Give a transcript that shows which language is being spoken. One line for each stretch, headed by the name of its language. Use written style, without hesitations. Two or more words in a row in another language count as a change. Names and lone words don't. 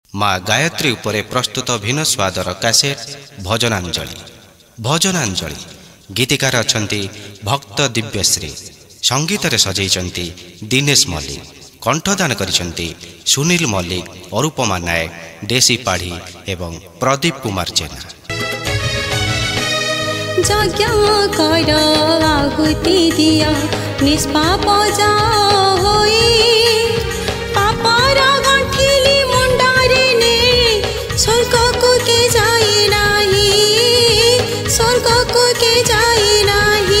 Odia: ମା ଗାୟତ୍ରୀ ଉପରେ ପ୍ରସ୍ତୁତ ଭିନ୍ନ ସ୍ୱାଦର କ୍ୟାସେଟ ଭଜନାଞ୍ଜଳି। ଭଜନାଞ୍ଜଳି ଗୀତିକାର ଅଛନ୍ତି ଭକ୍ତ ଦିବ୍ୟଶ୍ରୀ, ସଙ୍ଗୀତ ରେ ସଜାଇଛନ୍ତି ଦିନେଶ ମଲ୍ଲିକ, କଣ୍ଠଦାନ କରିଛନ୍ତି ସୁନୀଲ ମଲ୍ଲିକ, ଅରୂପମା ନାୟକ, ଦେଶୀ ପାଢ଼ୀ ଏବଂ ପ୍ରଦୀପ କୁମାର ଜେନା। ଯଜ୍ଞ କର ଆହୁତି ଦିଅ ନିଷ୍ପାପ ହୋଇ, ପାପର ଗଣ୍ଠିଲି ମୁଣ୍ଡାରେ ନେ ସ୍ୱର୍ଗ କୁ କେ ଯାଇ ନାହିଁ, ସ୍ୱର୍ଗ କୁ କେ ଯାଇ ନାହିଁ, स्वर्ग को के जाई नाही।